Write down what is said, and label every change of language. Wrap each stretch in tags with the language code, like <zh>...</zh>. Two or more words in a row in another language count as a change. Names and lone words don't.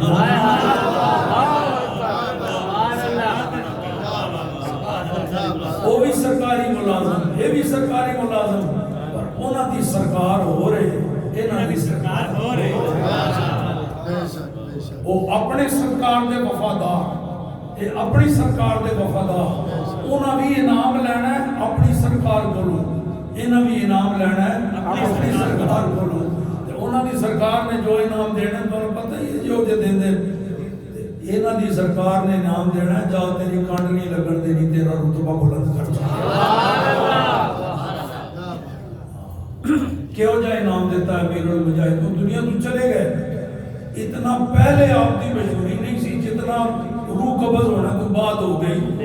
<pa>وہ بھی سرکاری ملازم, یہ بھی سرکاری ملازم, پر انہاں دی سرکار ہو رہے, انہاں دی سرکار ہو رہے. وہ اپنے سرکار دے وفادار, یہ اپنی سرکار دے وفادار. انہاں بھی انعام لینا ہے اپنی سرکار کولوں, انہاں بھی انعام لینا ہے اپنی سرکار کولوں. انہاں دی سرکار نے جو انعام دینا ہے تمہیں پتہ ہی ہے جو دے دیں. انہاں دی سرکار نے انعام دینا ہے, جا تیری کانڈ نہیں لگن دینی, تیرا رتبہ بلند کر کیوں جا انعام دیتا ہے امیر المجاہد. تو دنیا تو چلے گئے, اتنا پہلے آپ کی مجبوری نہیں سی جتنا روح قبض ہونا تو بعد ہو گئی.</pa>